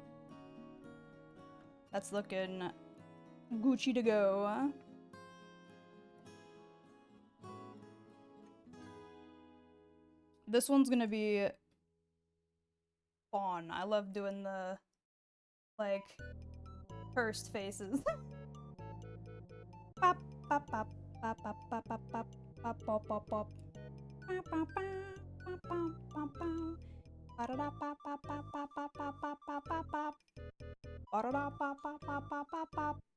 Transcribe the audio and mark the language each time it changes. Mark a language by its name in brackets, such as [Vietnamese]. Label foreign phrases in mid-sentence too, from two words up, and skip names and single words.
[English] That's looking Gucci to go. This one's gonna be fun. I love doing the, like, pursed faces. Pop, pop, pop, pop, pop, pop, pop, pop, pop, pop, pop, pop. Pop, pop, pop, pop, pop, pop, pop. Ba-da-da, pop, pop, pop, pop, pop, pop, pop, pop, pop, pop. Ba-da-da, pop, pop, pop, pop, pop, pop.